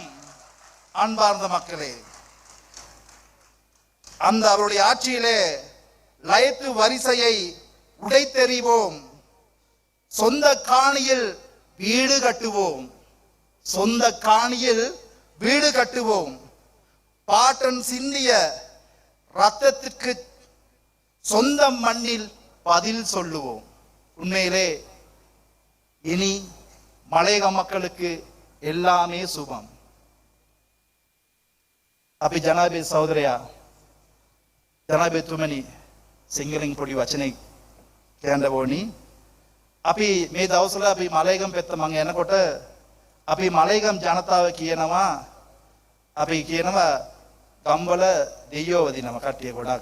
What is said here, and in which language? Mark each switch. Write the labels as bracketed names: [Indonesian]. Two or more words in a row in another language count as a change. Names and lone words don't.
[Tamil] அன்பார்ந்த மக்களே, அந்த அவருடைய ஆட்சியிலே லயத்து வரிசையை உடைத்தெறிவோம், சொந்த காணியில் வீடு கட்டுவோம், சொந்த காணியில் வீடு கட்டுவோம், பாட்டன் சிந்திய ரத்தத்திற்கு சொந்த மண்ணில் பதில் சொல்லுவோம். உண்மையிலே இனி மலையக மக்களுக்கு எல்லாமே சுபம். [Sinhala] අපි ජනාධිපති සහෝදරයා, ජනාධිපතිතුමනි, සිංහලෙන් පොඩි වචනයක් කියන්න ඕනි. අපි මේ දවස්වල අපි මලයගම් පැත්ත මම යනකොට අපි මලයගම් ජනතාව කියනවා, අපි කියනවා ගම්වල දෙයියෝ වදිනවා කට්ටිය ගොඩක්.